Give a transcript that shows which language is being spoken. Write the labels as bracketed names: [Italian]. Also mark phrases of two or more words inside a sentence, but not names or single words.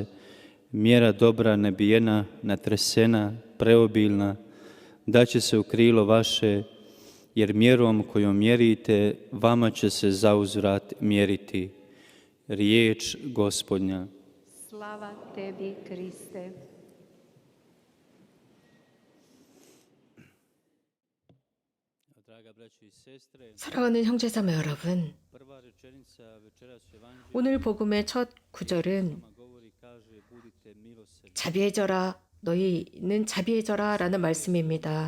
[Croatian] Mjera dobra, nabijena, natresena, preobilna, daće se u krilo vaše, jer mjerom kojom mjerite, vama će se zauzvrat mjeriti. Riječ Gospodnja. Slava tebi, Kriste. [Korean] 사랑하는 형제자매 여러분, 오늘 복음의 첫 구절은 자비해져라, 너희는 자비해져라 라는 말씀입니다.